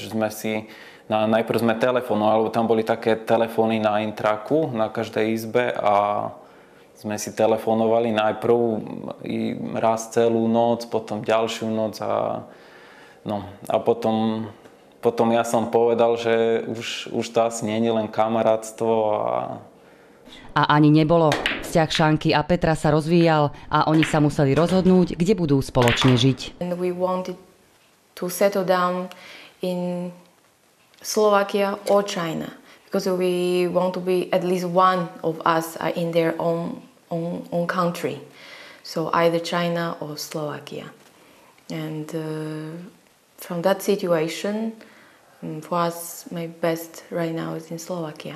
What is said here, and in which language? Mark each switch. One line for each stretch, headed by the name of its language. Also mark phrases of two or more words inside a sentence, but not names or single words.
Slovak: Najprv sme telefonovali, alebo tam boli také telefóny na intraku na každej izbe a sme si telefonovali najprv raz celú noc, potom ďalšiu noc a potom ja som povedal, že už to asi nie je len kamarátstvo A ani nebolo. Vzťah Šanky a Petra sa rozvíjal a oni sa museli rozhodnúť, kde budú spoločne žiť.
English: And we wanted to settle down in Slovakia or China because we want to be at least one of us in their own country. So either China or Slovakia. And from that situation, for us, my best right now is in Slovakia.